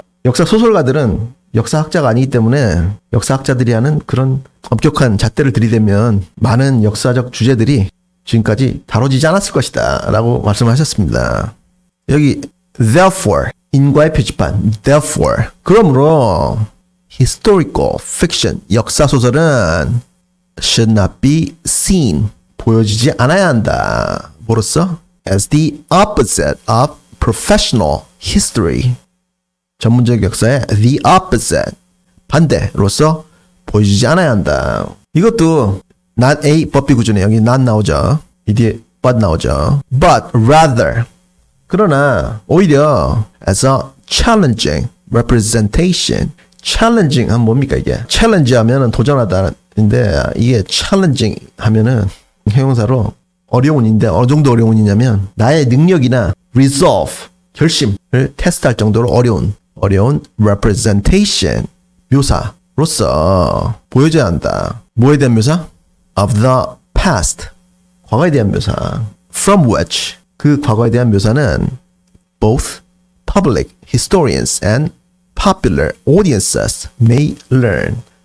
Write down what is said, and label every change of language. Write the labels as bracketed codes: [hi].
[ko] 역사 소설가들은 역사학자가 아니기 때문에 역사학자들이 하는 그런 엄격한 잣대를 들이대면 많은 역사적 주제들이 지금까지 다뤄지지 않았을 것이다 라고 말씀하셨습니다. 여기 therefore 인과의 표지판 therefore 그러므로 [en] historical fiction [ko] 역사 소설은 [en] should not be seen [ko] 보여지지 않아야 한다. 뭐로써? [en] As the opposite of professional history. [ko] 전문적 역사의 the opposite. 반대로서 보여지지 않아야 한다. 이것도 not a 법비 구조네. 여기 not 나오죠. 이 뒤에 but 나오죠. [en] But rather. [ko] 그러나 오히려 [en] as a challenging representation. [ko] challenging 하면 뭡니까 이게? challenge 하면은 도전하다인데 이게 challenging 하면은 형용사로 어려운인데 어느 정도 어려운이냐면 나의 능력이나 resolve 결심을 테스트할 정도로 어려운 representation 묘사로서 보여줘야 한다. 뭐에 대한 묘사? [en] of the past [ko] 과거에 대한 묘사. [en] from which [ko] 그 과거에 대한 묘사는 [en] both public historians and popular audiences may learn.